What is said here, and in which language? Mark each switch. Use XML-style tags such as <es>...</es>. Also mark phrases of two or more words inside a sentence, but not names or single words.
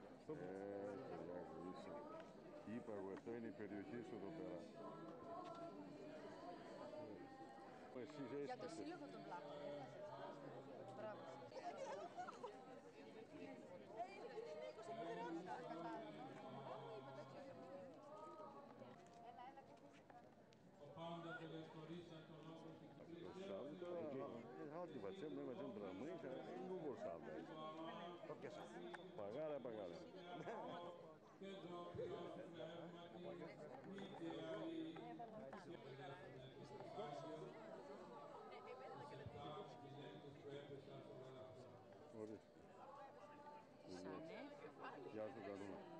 <el>Είπα εγώ, αυτό είναι η περιοχή σου εδώ πέρα. Για το σύλλογο των Βλάχων. Μπράβο.</el> <it>Oggi noi facciamo la musica e non lo sanno. Pagare, pagare.</it> <el>Γεια σου Καρούνα.</el>